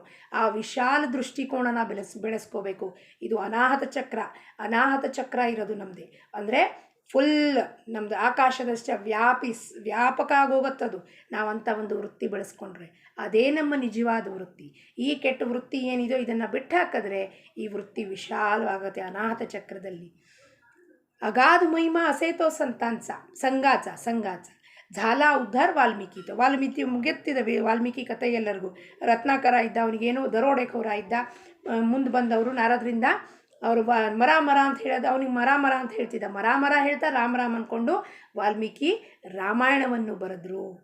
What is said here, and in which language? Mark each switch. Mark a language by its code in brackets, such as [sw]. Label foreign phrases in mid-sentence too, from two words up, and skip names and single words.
[kn] ಆ ವಿಶಾಲ ದೃಷ್ಟಿಕೋನನ ಬೆಳೆಸ್ಕೋಬೇಕು. ಇದು ಅನಾಹತ ಚಕ್ರ ಇರೋದು ನಮ್ಮದೇ. ಅಂದರೆ ಫುಲ್ ನಮ್ಮದು ಆಕಾಶದಷ್ಟೇ ವ್ಯಾಪಕ ಆಗೋಗತ್ತದು. ನಾವಂಥ ಒಂದು ವೃತ್ತಿ ಬೆಳೆಸ್ಕೊಂಡ್ರೆ ಅದೇ ನಮ್ಮ ನಿಜವಾದ ವೃತ್ತಿ. ಈ ಕೆಟ್ಟ ವೃತ್ತಿ ಏನಿದೆಯೋ ಇದನ್ನು ಬಿಟ್ಟು ಹಾಕಿದ್ರೆ ಈ ವೃತ್ತಿ ವಿಶಾಲವಾಗುತ್ತೆ ಅನಾಹತ ಚಕ್ರದಲ್ಲಿ. [mr] अगाध महिमा असे तो संतांचा संघाचा झाला उद्धार [kn] ವಾಲ್ಮೀಕಿ ಮುಗಿಯುತ್ತಿದೆ ವಾಲ್ಮೀಕಿ ಕಥೆ ಎಲ್ಲರಿಗೂ. ರತ್ನಾಕರ ಇದ್ದ, ಅವನಿಗೇನೋ ದರೋಡೆಕೋರ ಇದ್ದ, ಮುಂದೆ ಬಂದವರು ನಾರದರಿಂದ ಅವರು ಮರ ಅಂತ ಹೇಳೋದು, ಅವನಿಗೆ ಮರ ಅಂತ ಹೇಳ್ತಿದ್ದ. ಮರ ಹೇಳ್ತಾ ರಾಮ್ ಅಂದ್ಕೊಂಡು ವಾಲ್ಮೀಕಿ ರಾಮಾಯಣವನ್ನು ಬರೆದ್ರು.